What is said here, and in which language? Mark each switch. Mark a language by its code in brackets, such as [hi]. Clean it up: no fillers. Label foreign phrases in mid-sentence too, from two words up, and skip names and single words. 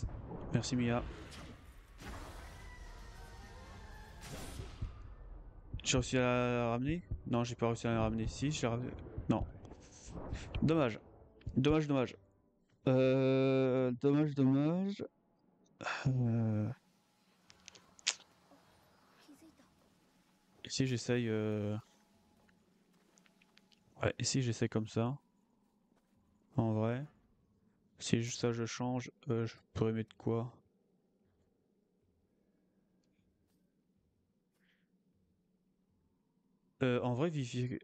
[fr] Merci Mia. J'ai réussi à la ramener? Non, j'ai pas réussi à la ramener. Si, je l'ai ramené. Non. Dommage. Dommage, dommage. Dommage, dommage. Euh... [ja] 気づいた。 [fr] Et si j'essaye... Ouais, et si j'essaye comme ça? En vrai. Si ça je change, je pourrais mettre quoi? En vrai, Vivi...